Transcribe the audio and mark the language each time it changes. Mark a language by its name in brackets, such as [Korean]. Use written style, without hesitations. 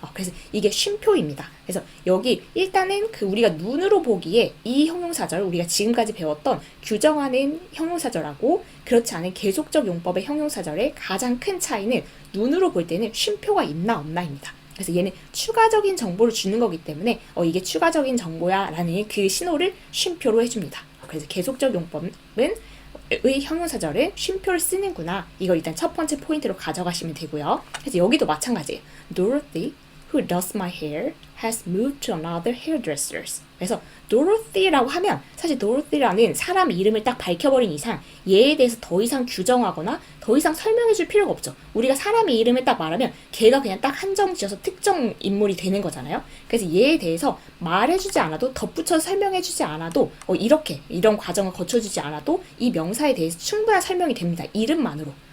[Korean] 그래서 이게 쉼표입니다. 그래서 여기 일단은 그 우리가 눈으로 보기에 이 형용사절, 우리가 지금까지 배웠던 규정하는 형용사절하고 그렇지 않은 계속적 용법의 형용사절의 가장 큰 차이는 눈으로 볼 때는 쉼표가 있나 없나입니다. 그래서 얘는 추가적인 정보를 주는 거기 때문에 이게 추가적인 정보야 라는 그 신호를 쉼표로 해줍니다. 그래서 계속적 용법은 의 형용사절은 쉼표를 쓰는구나. 이걸 일단 첫 번째 포인트로 가져가시면 되고요. 그래서 여기도 마찬가지예요. [English] Dorothy, who does my hair, has moved to another hairdresser's. [Korean] 그래서 Dorothy라고 하면 사실 Dorothy라는 사람 이름을 딱 밝혀버린 이상 얘에 대해서 더 이상 규정하거나 더 이상 설명해줄 필요가 없죠. 우리가 사람의 이름을 딱 말하면 걔가 그냥 딱 한정 지어서 특정 인물이 되는 거잖아요. 그래서 얘에 대해서 말해주지 않아도 덧붙여서 설명해주지 않아도 이런 과정을 거쳐주지 않아도 이 명사에 대해서 충분한 설명이 됩니다. 이름만으로.